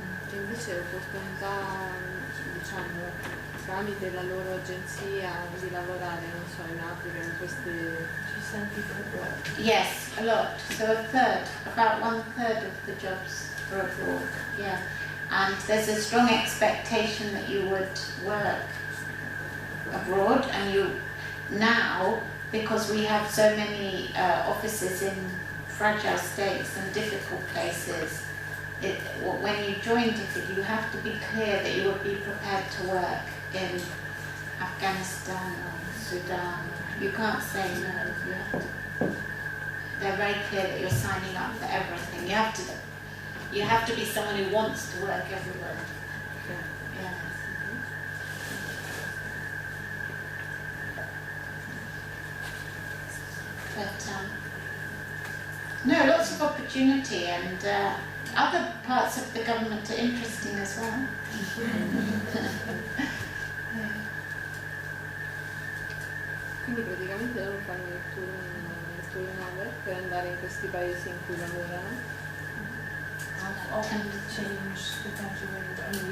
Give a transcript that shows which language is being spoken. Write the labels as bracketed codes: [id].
[it] E invece l'opportunità, diciamo, tramite la loro agenzia di lavorare, non so, in Africa, in queste... Ci senti proprio? [en] Yes, a lot. So about 1/3 of the jobs are abroad. Yeah. And there's a strong expectation that you would work abroad, and you now, because we have so many offices in fragile states and difficult places, when you join DFID, you have to be clear that you would be prepared to work in Afghanistan or Sudan. You can't say no. They're very clear that you're signing up for everything. You have to be someone who wants to work everywhere. Yeah. But no, lots of opportunity, and other parts of the government are interesting as well. [it] Quindi praticamente loro fanno il turnover per andare in questi paesi in cui lavorano. [en] How often you change the country when you, I mean,